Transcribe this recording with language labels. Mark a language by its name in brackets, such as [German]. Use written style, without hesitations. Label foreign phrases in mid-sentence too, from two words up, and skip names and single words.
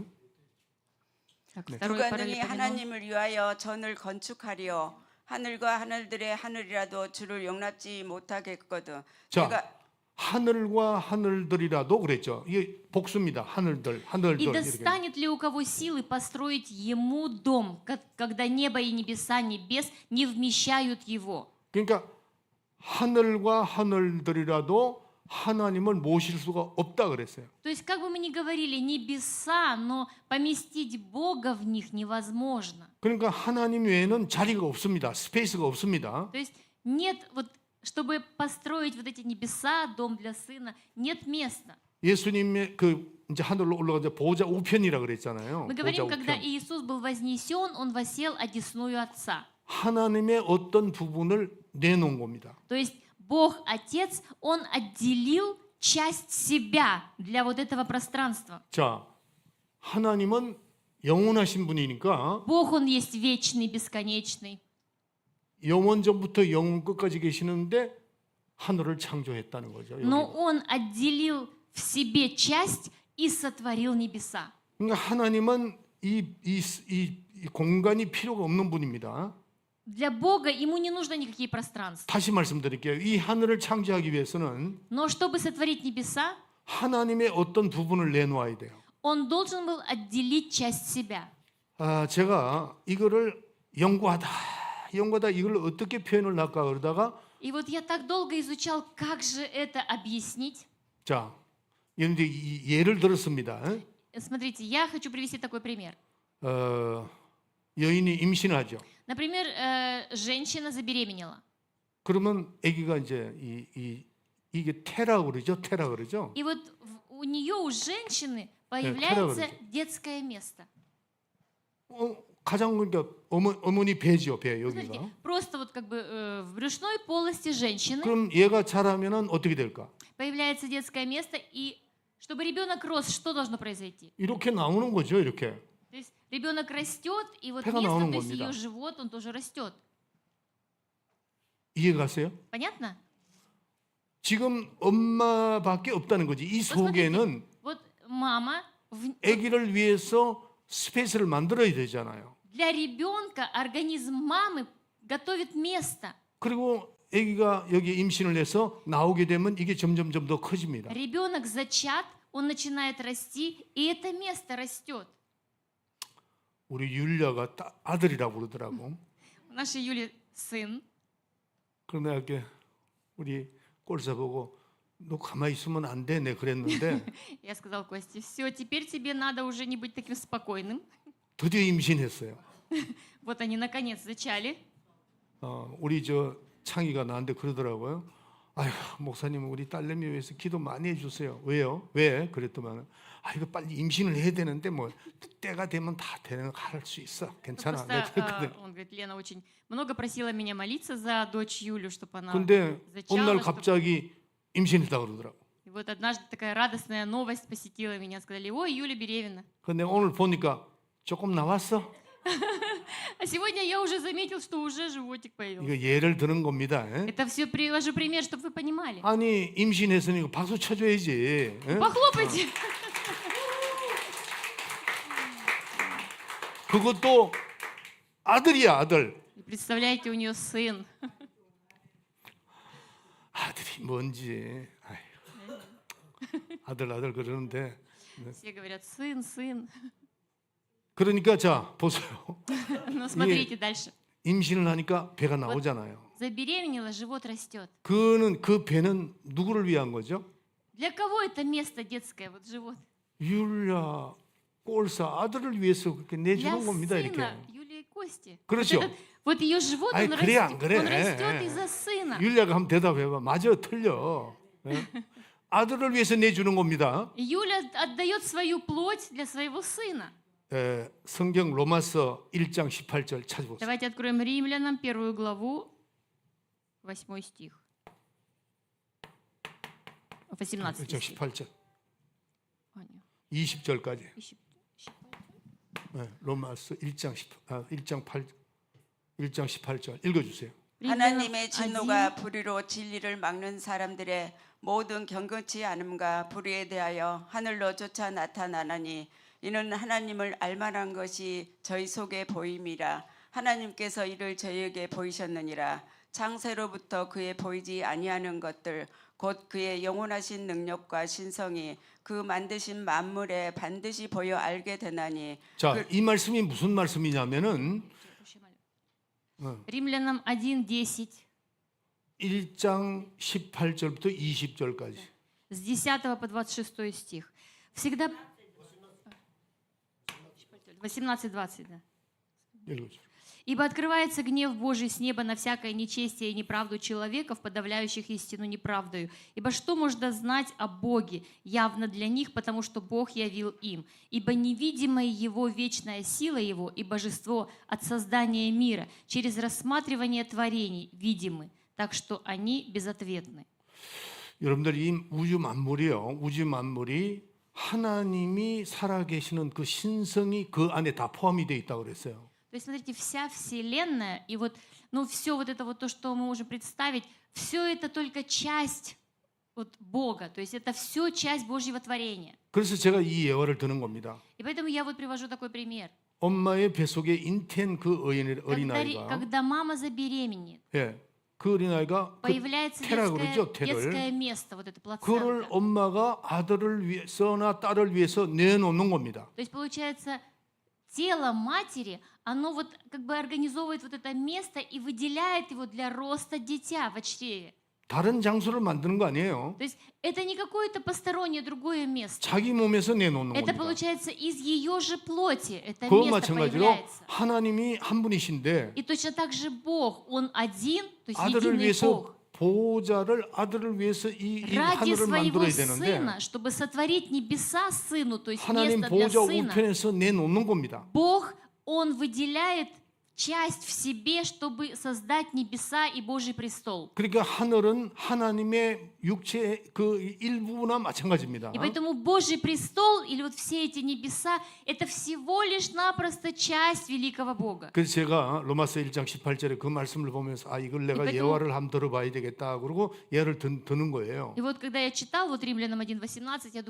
[Russian] Так, [Korean] 네. [Russian] второй [Korean] 누가 [Russian] параллель [Korean] 능히 [Russian] Параллель. [Korean] 하나님을 위하여 전을 건축하리요 하늘과 하늘들의 하늘이라도 주를 용납지 못하겠거든. 자, 내가 하늘과 하늘들이라도 그랬죠. 이게 복수입니다. 하늘들. [Russian] И [Korean] 이렇게. [Russian] достанет ли у кого силы построить ему дом, когда небо и небеса небес не вмещают его? [Korean] 그러니까 하늘과 하늘들이라도 하나님을 모실 수가 없다 그랬어요. [Russian] То есть, как бы мы ни говорили, небеса, но поместить Бога в них невозможно. [Korean] 그러니까 하나님 외에는 자리가 없습니다. 스페이스가 없습니다. [Russian] То есть нет, вот, чтобы построить вот эти небеса, дом для Сына, нет места. [Korean] 예수님의 그 이제 하늘로 올라가서 보좌 우편이라 그랬잖아요. [Russian] Мы [Korean] 보좌 [Russian] говорим, когда [Korean] 우편. [Russian] Иисус был вознесен, Он воссел одесную Отца. [Korean] 하나님의 어떤 부분을 내놓은 겁니다. [Russian] То есть Бог Отец, Он отделил часть себя для вот этого пространства. [Korean] 자, 하나님은 영원하신 분이니까 [Russian] Бог, Он есть вечный, бесконечный. [Korean] 영원 전부터 영원 끝까지 계시는데 하늘을 창조했다는 거죠. [Russian] Но [Korean] 여기가. [Russian] Он отделил в себе часть и сотворил небеса. [Korean] 그러니까 하나님은 이 공간이 필요가 없는 분입니다. [Russian] Для Бога ему не нужно никакие пространства. [Korean] 다시 말씀드릴게요. 이 하늘을 창조하기 위해서는 [Russian] Но чтобы сотворить небеса, [Korean] 하나님의 어떤 부분을 내놓아야 돼요. [Russian] он должен был отделить часть себя. [Korean] 제가 이거를 연구하다 이걸 어떻게 표현을 할까 그러다가 [Russian] И вот я так долго изучал, как же это объяснить. [Korean] 자, 이제 예를 들었습니다. [Russian] Смотрите, я хочу привести такой пример. [Korean] 여인이 임신하죠. [Russian] Например, женщина забеременела. [Korean] 그러면 아기가 이제 이게 태라 그러죠. [Russian] И вот у нее, у женщины, появляется [Korean] 그러죠. [Russian] детское место. [Korean] 가장 그러니까 어머니 배죠, 배 [Russian] Смотрите, [Korean] 여기가. [Russian] просто вот как бы в брюшной полости женщины [Korean] 그럼 얘가 자라면은 어떻게 될까? [Russian] появляется детское место, и чтобы ребенок рос, что должно произойти? [Korean] 이렇게 나오는 거죠, 이렇게. [Russian] То есть ребенок растет, и вот [Korean] 배가 [Russian] место, [Korean] 나오는 [Russian] то есть [Korean] 겁니다. [Russian] ее живот, он тоже растет. [Korean] 이해가세요? [Russian] Понятно? [Korean] 지금 엄마밖에 없다는 거지. 이 속에는 [Russian] Вот мама, [Korean] 아기를 위해서 스페이스를 만들어야 되잖아요. [Russian] для ребенка организм мамы готовит место. [Korean] 그리고 아기가 여기 임신을 해서 나오게 되면 이게 점점 더 커집니다. [Russian] Ребенок зачат, он начинает расти, и это место растет. [Korean] 우리 율리아가 아들이라고 그러더라고. [Russian] У нашей Юли сын. [Korean] 그런데 이렇게 우리 꼴사 보고 너 가만히 있으면 안 돼, 내 그랬는데 [Russian] Я сказал Косте, все, теперь тебе надо уже не быть таким спокойным. [Korean] 드디어 임신했어요. [Russian] Вот они наконец зачали. [Korean] 우리 저 창희가 나한테 그러더라고요. 아휴, 목사님 우리 딸내미 위해서 기도 많이 해주세요. 왜요? 왜? 그랬더만 이거 빨리 임신을 해야 되는데 뭐 때가 되면 다 되는 할 수 있어. 괜찮아. 내가 그랬거든. [Russian] Он говорит, Лена очень много просила меня молиться за дочь Юлю, чтобы она [Korean] 근데 어느 날 [Russian] зачала. [Korean] 갑자기 임신했다 그러더라고. [Russian] И вот однажды такая радостная новость посетила меня. Сказали, ой, Юля беременна. [Korean] 근데 오늘 보니까 조금 나왔어. [Russian] А сегодня я уже заметил, что уже животик появился. [Korean] 이거 예를 드는 겁니다. 예? [Russian] Это все привожу пример, чтобы вы понимали. [Korean] 아니 임신했으니 이거 박수 쳐줘야지. 예? [Russian] Похлопайте. [Korean] 그것도 아들이야 아들. [Russian] И представляете, у нее сын. [Korean] 아들이 뭔지. 아이고. 아들 그러는데. [Russian] Все говорят, сын, сын. [Korean] 그러니까 자 보세요. [Russian] Но смотрите дальше. [Korean] 임신을 하니까 배가 나오잖아요. [Russian] Забеременела, живот растет. [Korean] 그 배는 누구를 위한 거죠? [Russian] Для кого это место детское, вот живот? [Korean] 율야 꼴사 아들을 위해서 그렇게 [Russian] Для [Korean] 내주는 겁니다 이렇게. [Russian] сына Юлии Кости. [Korean] 그렇죠. [Russian] Вот ее живот, [Korean] 아니, [Russian] он [Korean] 그래, 안 그래? [Russian] растет из-за сына. [Korean] 율야가 한번 대답해봐. 맞아 틀려. 예? 아들을 위해서 내주는 겁니다. [Russian] Юля отдает свою плоть для своего сына. [Korean] 성경 로마서 1장 18절 찾아보세요. [Russian] Давайте откроем Римлянам 1 главу, 8 стих. 18 [Korean] 1장 [Russian] стих. [Korean] 18절, [Russian] А, нет, [Korean] 20절까지. [Russian] ищи- ищи. [Korean] 로마서 1장 18절 읽어주세요. [Russian] Римлянам [Korean] 하나님의 1. 진노가 불의로 진리를 막는 사람들의 모든 경건치 않음과 불의에 대하여 하늘로 쫓아 나타나나니 이는 하나님을 알만한 것이 저희 속에 보임이라. 하나님께서 이를 저희에게 보이셨느니라. 창세로부터 그의 보이지 아니하는 것들 곧 그의 영원하신 능력과 신성이 그 만드신 만물에 반드시 보여 알게 되나니. 자, 이 말씀이 무슨 말씀이냐면은 [Russian] Римлянам 1:10. [Korean] 1장 18절부터 20절까지. [Russian] С 10 по 26 стих. Всегда... 18-20, да. [Korean] 읽어주세요. [Russian] «Ибо открывается гнев Божий с неба на всякое нечестие и неправду человеков, подавляющих истину неправдою. Ибо что можно знать о Боге явно для них, потому что Бог явил им? Ибо невидимая Его вечная сила Его и божество от создания мира через рассматривание творений видимы, так что они безответны». [Korean] 여러분들 이 우주 만물이 하나님이 살아계시는 그 신성이 그 안에 다 포함이 되어 있다고 그랬어요. [Russian] То есть, смотрите, вся Вселенная и вот, ну, все вот это вот то, что мы можем представить, все это только часть вот Бога, то есть это все часть Божьего творения. [Korean] 그래서 제가 이 예화를 드는 겁니다. [Russian] И поэтому я вот привожу такой пример. [Korean] 엄마의 뱃속에 잉태한 그 어린아이가 [Russian] Когда мама забеременеет, [Korean] 그 어린아이가 그 [Russian] появляется [Korean] 태라고 그러죠, [Russian] детское [Korean] 태를. [Russian] место, вот это [Korean] 그를 [Russian] плацента. [Korean] 엄마가 아들을 위해서나 딸을 위해서 내놓는 겁니다. [Russian] То есть получается, тело матери, оно вот как бы организовывает вот это место и выделяет его для роста дитя в чреве. [Korean] 다른 장소를 만드는 거 아니에요. [Russian] То есть это не какое-то постороннее другое место. [Korean] 자기 몸에서 내놓는 [Russian] Это [Korean] 겁니다. [Russian] получается из ее же плоти. Это [Korean] 그와 [Russian] место [Korean] 마찬가지로 [Russian] появляется. [Korean] 하나님이 한 분이신데 [Russian] И точно так же Бог, Он один, то есть [Korean] 아들을 [Russian] единый [Korean] 위해서 [Russian] Бог. [Korean] 보호자를 아들을 위해서 이 [Russian] Ради [Korean] 하늘을 [Russian] своего [Korean] 만들어야 되는데 [Russian] Сына, чтобы сотворить небеса Сыну, то есть [Korean] 하나님 [Russian] место для [Korean] 보호자 [Russian] Сына, [Korean] 우편에서 내놓는 겁니다. [Russian] Бог, Он выделяет часть в себе, чтобы создать небеса и Божий престол. [Korean] 그러니까 하늘은 하나님의 육체의 그 일부나 마찬가지입니다. [Russian] И поэтому Божий престол, или вот все эти небеса, это всего лишь напросто часть великого Бога. [Korean] 그래서 제가 로마서 1장 18절에 그 말씀을 보면서 이걸 내가 [Russian] поэтому- [Korean] 예화를 한번 들어봐야 되겠다 그러고 예를 드는 거예요. [Russian] И вот когда я читал вот Римлянам 1:18, я думаю,